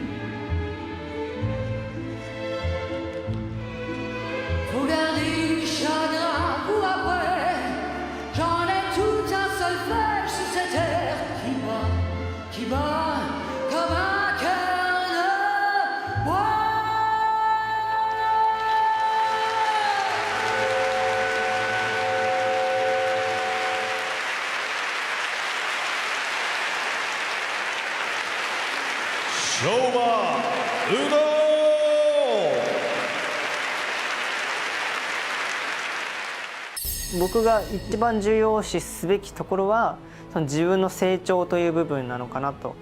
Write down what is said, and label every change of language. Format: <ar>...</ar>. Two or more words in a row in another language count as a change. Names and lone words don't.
<fr>Faut garder les chagrins pour après. J'en ai tout un solfège sur cette terre qui bat comme un cœur de bois. Shoma Uno!</fr> <ja>僕が一番重要視すべきところはその自分の成長という部分なのかなと。</ja>